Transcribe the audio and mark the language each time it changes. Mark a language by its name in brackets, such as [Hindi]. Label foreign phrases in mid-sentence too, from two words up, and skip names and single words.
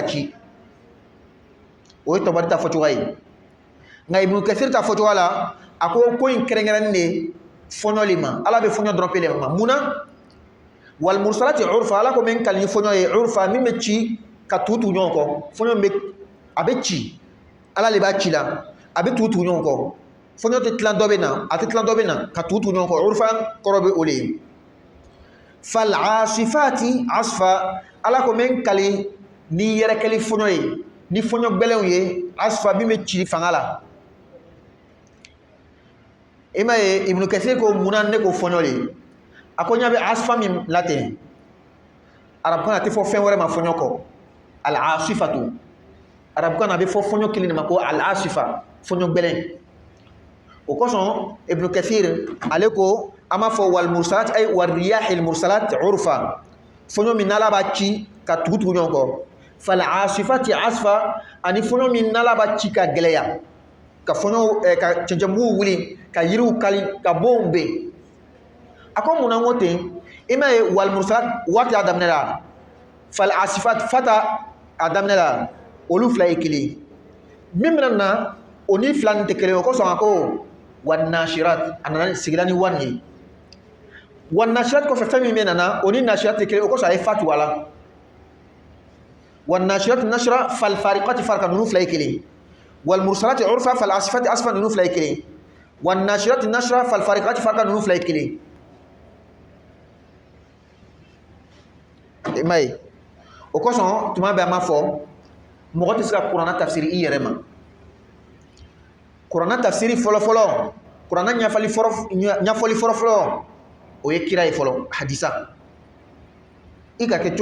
[Bambara] ci o ye Tabari ta fɔcogoya ye nka Ibn Kathir ta fɔcogoya la a ko in kɛrɛnkɛrɛnnen de fɔɲɔ le ma ala bɛ fɔɲɔ dɔrɔn pe le ma mun na [Arabic] والمرسلات عرفا [Bambara] ala ko n bɛ kali ni fɔɲɔ ye urfa min bɛ ci ka tugu ɲɔgɔn kɔ fɔɲɔ a bɛ ci ala de b'a ci la a bɛ tugu ɲɔgɔn kɔ fɔɲɔ tɛ tilan dɔ bɛ na a tɛ tilan dɔ bɛ na ka tugu ɲɔgɔn kɔ urfa kɔrɔ bɛ o le ye [Arabic] فالعاصفات عصفا [Bambara] ala ko n bɛ kali ni yɛrɛkɛli fɔɲɔ ye ni fɔɲɔ gbɛlɛnw ye asfa min bɛ ci fanga la i m'a ye Ibn Kathir ko mun na ne ko fɔɲɔ le a ko n ɲa bɛ asfa min la ten arabukan na a tɛ fɔ fɛn wɛrɛ ma fɔɲɔ kɔ al asifatu arabukan na a bɛ fɔ fɔɲɔ kelen de ma ko al asifa fɔɲɔ gbɛlɛn o kosɔn Ibn Kathir ale ko an b'a fɔ [Arabic] والمرسلات أي والرياح المرسلات عرفا [Bambara] fɔɲɔ min n'ala b'a ci ka tugu ɲɔgɔn kɔ [Arabic] فالعاصفات عصفا [Bambara] ani fɔɲɔ min n'ala b'a ci ka gɛlɛya ka fɔɲɔ ka cɛncɛnbugu wuli ka yiriw kali ka bonw ben a ko mun na n ko ten i m'a ye [Arabic] والمرسلات [Bambara] waati a daminɛ la [Arabic] فالعاصفات [Bambara] fata a daminɛ la olu fila ye kelen min bɛna na o ni fila nin tɛ kelen o kosɔn a ko [Arabic] والناشرات [Bambara] a nana sigila ni wani ye [Arabic] والناشرات [Bambara] kɔfɛ fɛn min bɛ nana o ni nashirat tɛ kelen o kosɔn a ye fa tugu a la [Arabic] والناشرات نشرا فالفارقات فرقا [Bambara] ninnu fila ye kelen [Arabic] والمرسلات عرفا فالعاصفات عصفا [Bambara] ninnu fila ye kelen [Arabic] والناشرات نشرا فالفارقات فرقا [Bambara] ninnu fila ye kelen i m'a ye o kosɔn tuma bɛɛ an b'a fɔ mɔgɔ tɛ se ka kuranna tafsiri i yɛrɛ ma kuranna tafsiri fɔlɔfɔlɔ kuranna ɲɛfɔli fɔlɔfɔlɔ o ye kira ye fɔlɔ hadisa i ka kɛ